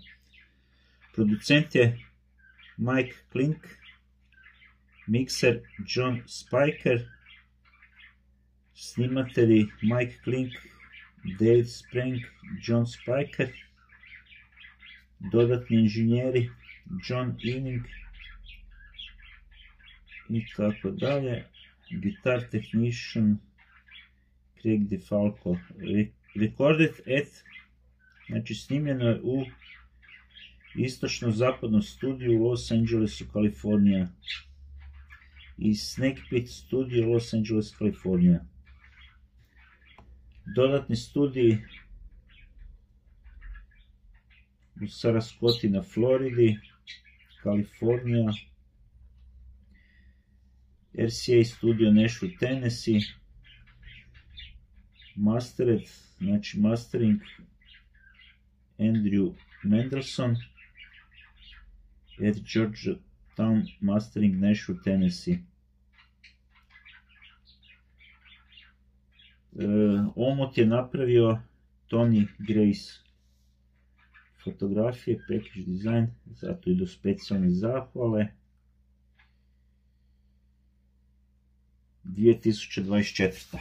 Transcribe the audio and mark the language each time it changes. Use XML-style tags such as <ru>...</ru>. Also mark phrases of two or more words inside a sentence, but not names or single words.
<hr>Producent je Mike Klink, mikser John Spiker, snimatelji Mike Klink, Dave Sprang, John Spiker, dodatni inženjeri John Ewing i tako dalje,</hr> <en>guitar technician Craig DeFalco. Recorded at,</en> <hr>znači snimljeno je u istočno-zapadnom studiju u Los Angelesu, Kalifornija, i Snake Pit studio Los Angeles, Kalifornija. Dodatni studij u Sarascoti na Floridi, Kalifornija. RCA studio Nashville, Tennessee.</hr> <en>Mastered, znači mastering Andrew Mendelson at Georgetown Mastering, Nashville, Tennessee.</en> <hr>Omot je napravio Tony Grace. Fotografije,</hr> <en>package design,</en> <hr>zato idu specijalne zahvale. 2024.</hr>